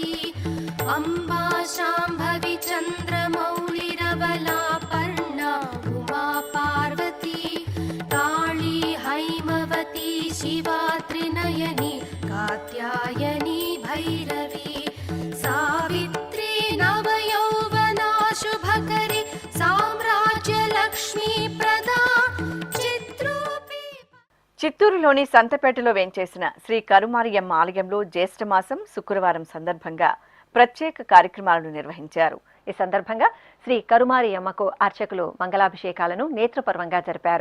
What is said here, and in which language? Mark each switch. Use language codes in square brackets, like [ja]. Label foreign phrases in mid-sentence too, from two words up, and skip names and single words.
[sa] अम्बा शाम्भवि चन्द्रमौळिरबला पर्णा उमा पार्वती काली हैमवती शिवा त्रिनयनी कात्यायनी भैरवी सावित्री नवयौवना शुभकरी साम्राज्य लक्ष्मी प्रदा [te] చిత్తూరులోని సంతపేటలో వేంచేసిన శ్రీ కరుమారియమ్మ ఆలయంలో జ్యేష్ఠమాసం శుక్రవారం సందర్భంగా ప్రత్యేక కార్యక్రమాలను నిర్వహించారు. ఈ సందర్భంగా శ్రీ కరుమారియమ్మకు అర్చకులు మంగళాభిషేకాలను నేత్రపర్వంగా జరిపారు.